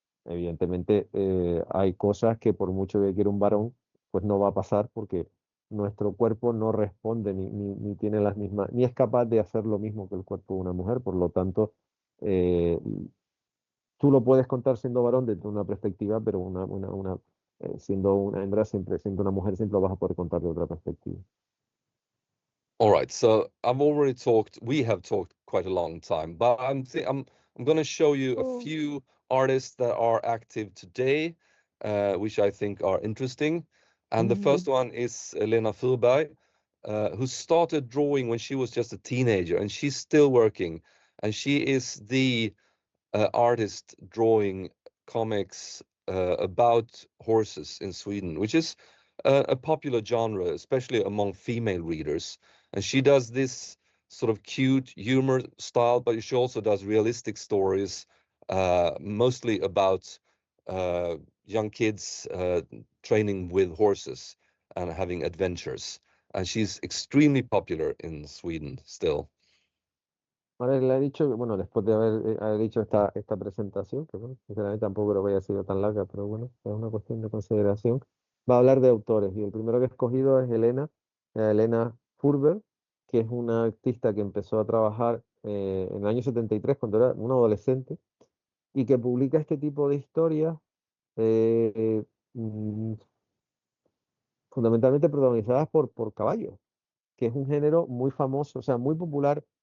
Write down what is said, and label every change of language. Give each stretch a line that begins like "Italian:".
Spanish: Evidentemente, hay cosas que por mucho que quiera un varón, pues no va a pasar porque nuestro cuerpo no responde ni tiene las mismas, ni es capaz de hacer lo mismo que el cuerpo de una mujer. Por lo tanto, eh, tú lo puedes contar siendo varón desde una perspectiva, pero siendo una hembra, siempre, siendo una mujer, siempre lo vas a poder contar de otra perspectiva.
English: All right, so we have talked quite a long time, but I'm going to show you a few artists that are active today, which I think are interesting. And the first one is Lena Furberg, who started drawing when she was just a teenager, and she's still working. And she is the artist drawing comics about horses in Sweden, which is a popular genre, especially among female readers. And she does this sort of cute humor style, but she also does realistic stories, mostly about young kids training with horses and having adventures. And she's extremely popular in Sweden still.
Spanish: Ahora le ha dicho que, bueno, después de haber dicho esta presentación, que bueno, sinceramente tampoco creo que haya sido tan larga, pero bueno, es una cuestión de consideración, va a hablar de autores. Y el primero que he escogido es Elena Furberg, que es una artista que empezó a trabajar en el año 73, cuando era un adolescente, y que publica este tipo de historias eh, mm, fundamentalmente protagonizadas por caballos, que es un género muy famoso, o sea, muy popular.